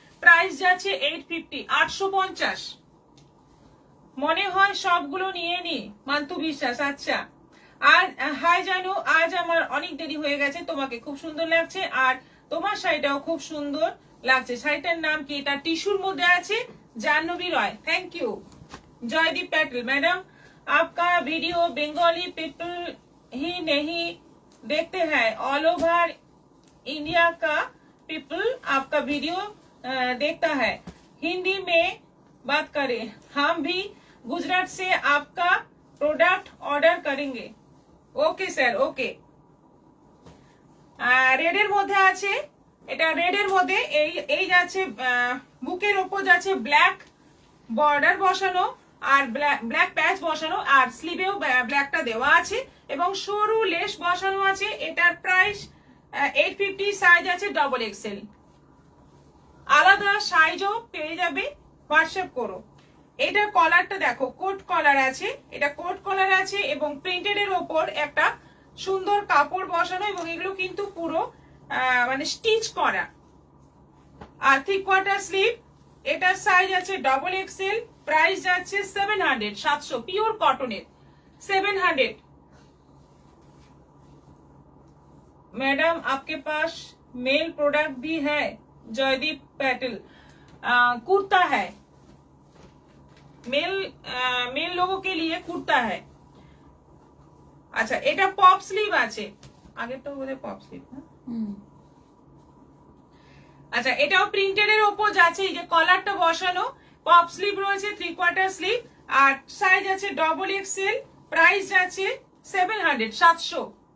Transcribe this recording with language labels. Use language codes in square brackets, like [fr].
[bn] Price যাচ্ছে 850, 850। মনে হয় সবগুলো নিয়ে নি, মান্তু বিশ্বাস। আচ্ছা, আর হাই জানু, আজ আমার অনেক দেরি হয়ে গেছে, তোমাকে খুব সুন্দর লাগছে, আর তোমার শাড়িটাও খুব সুন্দর লাগছে। শাড়িটার নাম কি? এটা টিস্যুর মধ্যে আছে, জাহ্নবী রয়। Thank you. [hi] Jaideep petal, madam आपका वीडियो बंगाली पीपल ही नहीं देखते हैं, ऑल ओवर इंडिया का पीपल आपका वीडियो देखता है। हिंदी में बात करें, हम भी गुजरात से आपका प्रोडक्ट ऑर्डर करेंगे। Okay sir, okay. [bn] রেডের মধ্যে আছে, এটা রেডের মধ্যে এই যাচ্ছে বুকের ওপর যাচ্ছে ব্ল্যাক বর্ডার বসানো আর ব্ল্যাক প্যাচ বসানো, আর স্লিভেও ব্ল্যাকটা দেওয়া আছে এবং সরু লেস বসানো আছে। এটার প্রাইস 850, সাইজ আছে ডবল এক্সেল। আলাদা সাইজও পেয়ে যাবে, হোয়াটসঅ্যাপ করো। এটা কলারটা দেখো, কোট কলার আছে, এটা কোট কলার আছে এবং প্রিন্টেড এর ওপর একটা সুন্দর কাপড় বসানো, এবং এগুলো কিন্তু পুরো মানে স্টিচ করা। আর 3/4 স্লিভ, এটার সাইজ আছে ডবল এক্সেল। প্রাইস যাচ্ছে 700, 700, পিওর কটনের 700। [hi] मैडम आपके पास मेल प्रोडक्ट भी है? जयदीप पैटल, कुर्ता है, मेल लोगों के लिए कुर्ता है। [bn] আচ্ছা, এটা পপ স্লিভ আছে, আগেরটা বোধহয় পপ স্লিভ না? আচ্ছা, এটাও প্রিন্টেড এর উপর যাচ্ছে, এই যে কলারটা বসানো, পপ স্লিভ রয়েছে, 3/4 স্লিভ, আর সাইজ আছে ডবল এক্সেল। প্রাইস যাচ্ছে 700, 700।